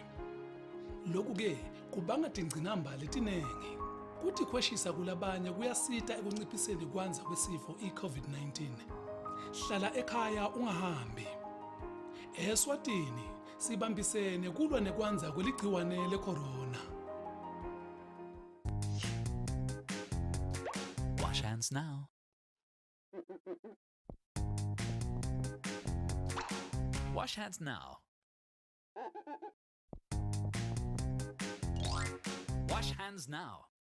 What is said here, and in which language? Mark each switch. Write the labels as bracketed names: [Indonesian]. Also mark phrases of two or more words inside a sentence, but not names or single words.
[Swati] Lokhu-ke kubanga tingcinamba letinengi. Kuthi khweshisa kulabanye kuyasita ekunciphiseni kwanza kwesifo i-COVID-19. Hlala ekhaya ungahambi. Eswatini sibambisene kulwa nekwanza kweligciwane lecorona. [English] Wash hands now. Wash hands now. Wash hands now.